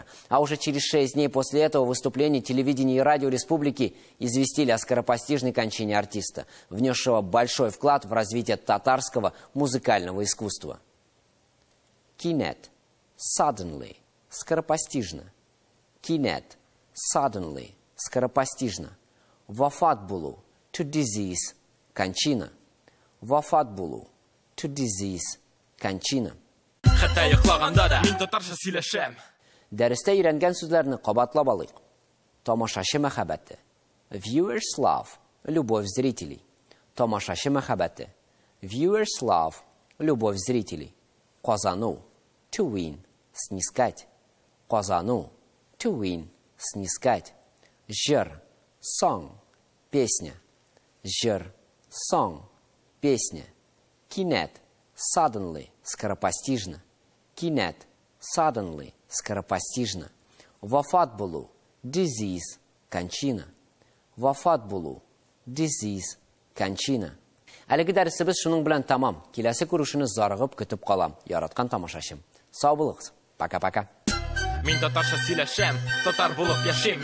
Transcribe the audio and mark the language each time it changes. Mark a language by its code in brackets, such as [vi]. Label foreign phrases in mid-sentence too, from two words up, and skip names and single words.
[ru] А уже через 6 дней после этого выступления телевидение и радио республики известили о скоропостижной кончине артиста, внесшего большой вклад в развитие татарского музыкального искусства. [tt] Кинет. Suddenly. Скоропостижно. Кинет. Suddenly. Скоропостижно. Вафат булу, [en] to disease, [ru] кончина. [tt] Вафат булу, [en] to disease, [ru] кончина. [tt] Хәтта йоклаганда да мин татарча сөйләшәм. Дәрестә өйрәнгән сүзләрне кабатлап алыйк. Тамашачы мәхәббәте. [en] Viewers love, [ru] любовь зрителей. [tt] Тамашачы мәхәббәте. [en] Viewers love, [ru] любовь зрителей. [tt] Казану, [en] to win, [ru] снискать. [tt] Казану, [en] to win, [ru] снискать. [tt] Жыр. Song, песня. Жыр, song, песня. Кинет, suddenly, скоропостижно. Кинет, suddenly, скоропостижно. Вафат булу, disease, кончина. Вафат булу, disease, кончина. Әлеге дәресебез шуның белән тамам. Киләсе күрешүне зарыгып көтеп калам. Яраткан тамашачым. Сау булыгыз. Пока-пока. Мин татарча сөйләшәм, татар булып яшим.